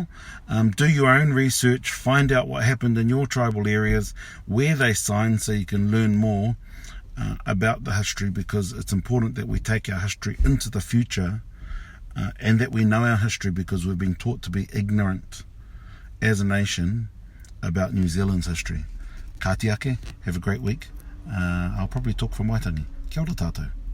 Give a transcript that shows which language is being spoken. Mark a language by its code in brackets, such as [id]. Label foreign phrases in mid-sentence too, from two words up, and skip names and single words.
[en] Do your own research, find out what happened in your tribal areas, where they signed, so you can learn more about the history, because it's important that we take our history into the future, and that we know our history, because we've been taught to be ignorant as a nation about New Zealand's history. [mi] Ka te ake, [en] have a great week. I'll probably talk from Waitangi. [mi] Kia ora tātou.